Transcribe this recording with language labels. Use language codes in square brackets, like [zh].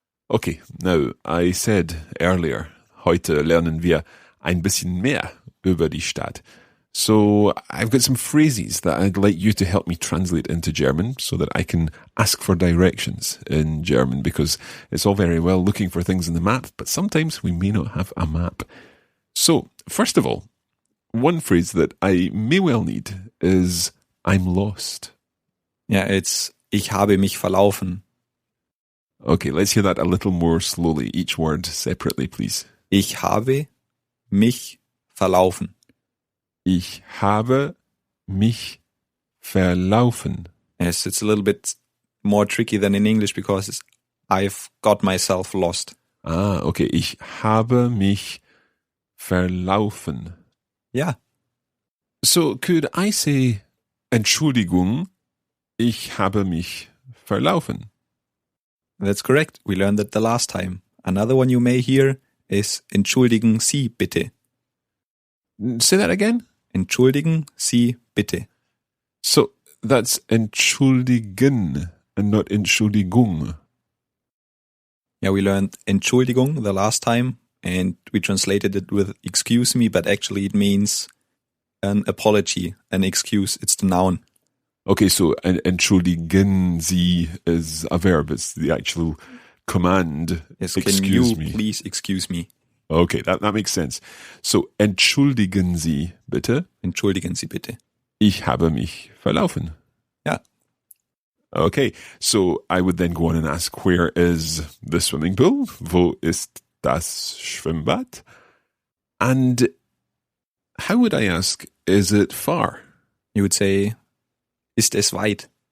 [en] Okay, now I said earlier, [de] heute lernen wir ein bisschen mehr über die Stadt. [en] So I've got some phrases that I'd like you to help me translate into German so that I can ask for directions in German, because it's all very well looking for things in the map, but sometimes we may not have a map. So, first of all, one phrase that I may well need is I'm lost. Yeah, it's [de] ich habe mich verlaufen. [en] Okay, let's hear that a little more slowly, each word separately, please. [de] Ich habe mich verlaufen. Ich habe mich verlaufen. [en] Yes, it's a little bit more tricky than in English because I've got myself lost. Ah, okay. [de] Ich habe mich verlaufen. [en] Yeah. So, could I say, [de] Entschuldigung, ich habe mich verlaufen? [en] That's correct. We learned that the last time. Another one you may hear is [de] Entschuldigen Sie bitte. [en] Say that again? [de] Entschuldigen Sie bitte. [en] So, that's entschuldigen and not Entschuldigung. Yeah, we learned Entschuldigung the last time and we translated it with excuse me, but actually it means an apology, an excuse. It's the noun. Okay, so entschuldigen Sie is a verb. It's the actual command. Yes, excuse can you me. Please excuse me. Okay, that makes sense. [de] So, entschuldigen Sie bitte. Entschuldigen Sie bitte. Ich habe mich verlaufen. [en] Yeah. Okay, so I would then go on and ask, where is the swimming pool? [de] Wo ist das Schwimmbad? [en] And how would I ask, is it far? You would say, [de] ist es weit?